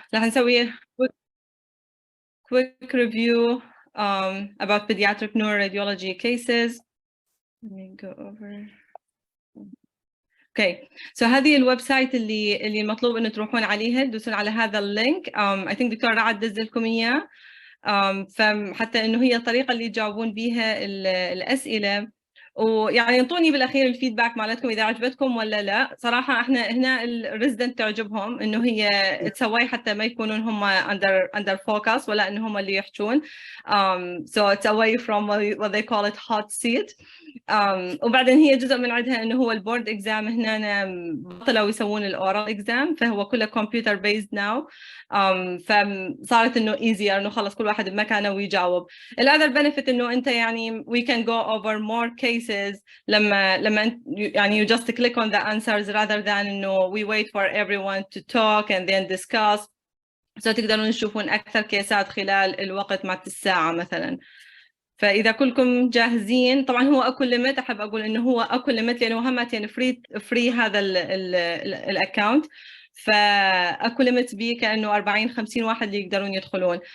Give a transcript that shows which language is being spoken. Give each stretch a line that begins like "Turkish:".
Arabic: رح نسوي
English: quick review about pediatric neuroradiology cases. Let me go over. Okay, so
Arabic: هذه الويب سايت اللي مطلوب انه تروحون عليها، تدوسون على هذا اللينك.
English: I think
Arabic: دكتور رعد دز لكم اياه، فحتى انه هي الطريقه اللي تجاوبون بيها الاسئله، ويعني انطوني بالاخير الفيدباك مالتكم اذا عجبتكم ولا لا. صراحه احنا هنا الريزدنت تعجبهم انه هي تسوي حتى ما يكونون هم
English: under focus
Arabic: ولا انه هم اللي يحجون.
English: So it's away from what they call it hot seat.
Arabic: وبعدين هي جزء من عندها انه هو البورد اكزام هنا بطلوا يسوون الاورال اكزام، فهو كله كمبيوتر بيزد ناو. فصارت انه ايزير انه خلص كل واحد بمكانه ويجاوب.
English: الاذر بنفيت
Arabic: انه انت يعني
English: we can go over more cases
Arabic: لما يعني
English: you just click on the answers rather than
Arabic: انه
English: we wait for everyone to talk and then discuss. so
Arabic: تقدرون تشوفون اكثر كيسات خلال الوقت مع الساعه مثلا. فاذا كلكم جاهزين، طبعا هو اكو ليميت، احب اقول انه هو اكو ليميت لانه همتين فري هذا الاكونت، فاكو ليميت بيه كانه 40-50 واحد اللي يقدرون يدخلون.